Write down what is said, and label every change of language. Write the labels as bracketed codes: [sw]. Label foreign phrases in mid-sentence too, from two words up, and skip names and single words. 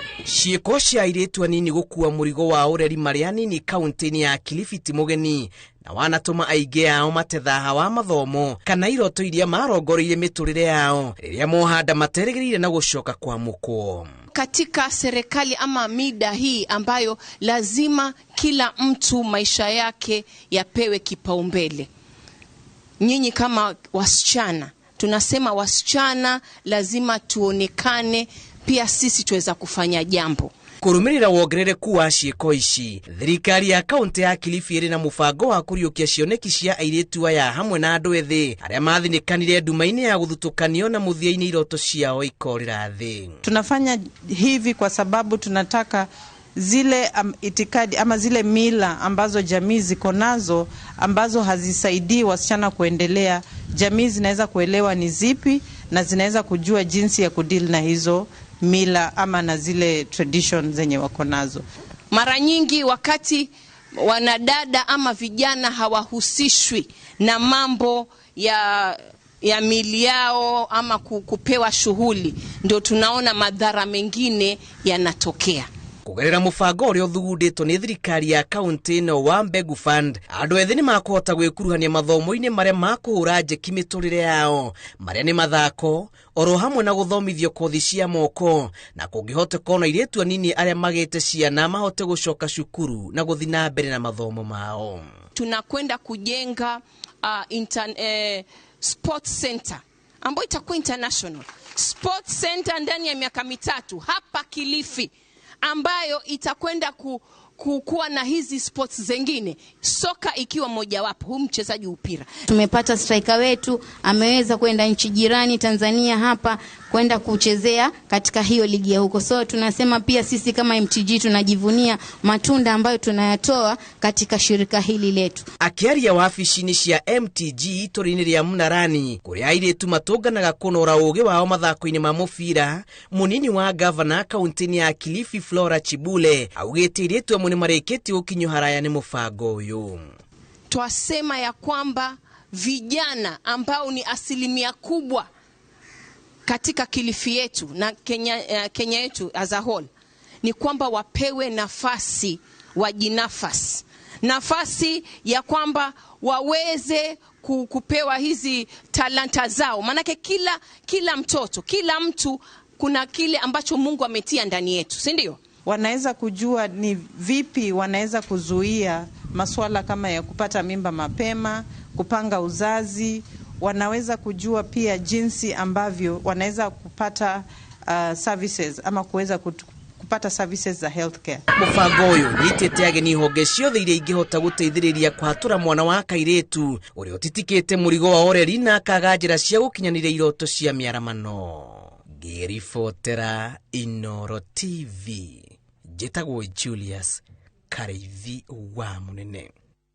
[ki] Ciiko cia airĩtu anini gũkua mũrigo wa ũreri marĩ anini kaunti-inĩ ya Kilifi ti mũgeni, na wanatũma aingĩ ao mate thaha wa mathomo kana iroto iria marongoreire mĩtũrĩre yao rĩrĩa mohanda materĩgĩrĩire na gũcoka kwa mũkwo. [sw] Katika serikali ama mida hii ambayo lazima kila mtu maisha yake yapewe kipaumbele, nyinyi kama wasichana, tunasema wasichana lazima tuonekane pia sisi tuweza kufanya jambo. [ki] Kurumirira wongerereku wa ciiko ici, thirikari ya kaunti ya Kilifi ĩrĩ na mũbango wa kũriũkia cioneki cia airĩtu aya hamwe na andũ ethĩ arĩa mathinĩkanire nduma-inĩ ya gũthutũkanio na mũthia-inĩ iroto ciao ikorĩra thĩ. [sw] Tunafanya hivi kwa sababu tunataka zile itikadi ama zile mila ambazo jamii ziko nazo ambazo hazisaidii wasichana kuendelea, jamii zinaweza kuelewa ni zipi na zinaweza kujua jinsi ya kudeal na hizo mila ama na zile traditions zenye wako nazo. Mara nyingi wakati wanadada ama vijana hawahusishwi na mambo ya mili yao ama kupewa shughuli, ndio tunaona madhara mengine yanatokea. [ki] Kugerera mũbango ũrĩa ũthugundĩtwo nĩ thirikari ya kaunti ĩno wa Mbegu Fund, andũ ethĩ nĩ makũhota gwĩkuruhania mathomo-inĩ marĩa makũhũra njeki mĩtũrĩre yao, marĩa nĩ mathako, oro hamwe na gũthomithio kothi cia moko, na kũngĩhoteka ona airĩtu anini arĩa magĩte ciana mahote gũcoka cukuru na gũthiĩ na mbere na mathomo mao. [sw] Tunakwenda kujenga [en] sports center [sw] ambayo itakuwa [en] international sports center [sw] ndani ya miaka 3 hapa Kilifi, ambayo itakwenda kuwa na hizi sports zingine, soka ikiwa moja wapo. Huyu mchezaji mpira tumepata striker wetu ameweza kwenda nchi jirani Tanzania hapa kwenda kuchezea katika hiyo ligi ya huko. So tunasema pia sisi kama MTG tunajivunia matunda ambayo tunayatoa katika shirika hili letu. [ki] Akiaria wabici-inĩ cia MTG itũra-inĩ rĩa Munarani kũrĩa airĩtu matũnganaga kũnora ũũgĩ wao mathako-inĩ ma mũbira, mũnini wa gavana kaunti-inĩ ya Kilifi Flora Chibule augĩte airĩtu amwe nĩ marĩkĩtie gũkinywo haraya nĩ mũbango ũyũ. [sw] Twasema ya kwamba vijana ambao ni asilimia kubwa katika Kilifi yetu na Kenya yetu [en] as a whole, [sw] ni kwamba wapewe nafasi, nafasi ya kwamba waweze kupewa hizi talanta zao. Manake kila mtoto, kila mtu kuna kile ambacho Mungu ametia ndani yetu, si ndio? Wanaweza kujua ni vipi wanaweza kuzuia masuala kama ya kupata mimba mapema, kupanga uzazi. Wanaweza kujua pia jinsi ambavyo wanaweza kupata services ama kuweza kupata services za healthcare. [ki] Mũbango ũyũ nĩitĩte ageni honge ciothe iria ingĩhota gũteithĩrĩria kũhatũra mwana wa kairĩtu ũrĩa ũtitikĩte mũrigo wa ũreri na akaga njĩra cia gũkinyanĩria iroto cia mĩaramano. Ngĩribotera Inooro TV, njĩtagwo Julius Kareithi wa Mũnene.